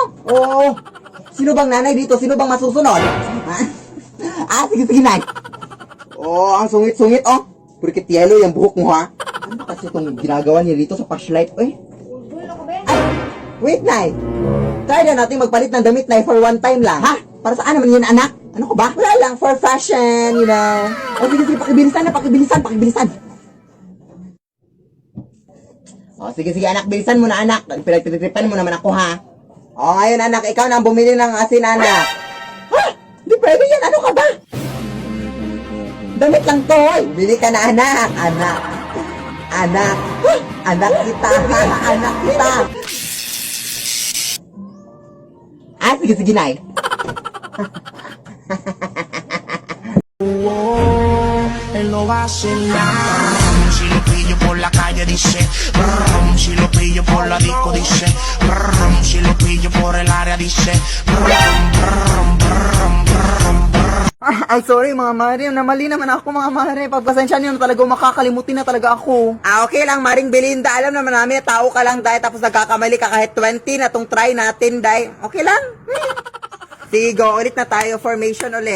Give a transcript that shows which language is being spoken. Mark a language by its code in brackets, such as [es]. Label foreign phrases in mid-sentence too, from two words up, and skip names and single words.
[tl] Oo. Sino bang nanay dito? Sino bang masusunod? Sige, Nay. Ang sungit-sungit, oh. Purkit yellow yung buhok mo, ha? Ano kasi itong ginagawa niya dito sa flashlight, eh? Ay, wait, Nay. Try na natin magpalit ng damit, Nay, [en] for one time [tl] lang. Ha? Para saan naman yun, anak? Ano ko ba? Wala lang, [en] for fashion, you know. [tl] Sige, pakibilisan. Sige, anak, bilisan mo na, anak. Pinagtitripan mo naman ako, ha? Ngayon, anak, ikaw na ang bumili ng asin, anak. Ha? Hindi pwede yan, ano ka ba? Damit lang to, bili ka na, anak. Anak kita, ha? Anak kita. Sige, Nay. [es] Él no va a hacer nada. Si lo pillo por la calle dice, brum, si lo pillo por la disco dice, brum, si lo pillo por el área dice, brum, brum, brum, brum, brum. [tl] Ay, sorry mga mare. Namali naman ako mga mare. Pagpasensya niyo na talaga, makakalimutin na talaga ako. Okay lang, Maring Belinda. Alam naman namin, tao ka lang, Day. Tapos nagkakamali ka kahit 20 na tong try natin, Day. Okay lang? Sige, go. Ulit na tayo. Formation ulit.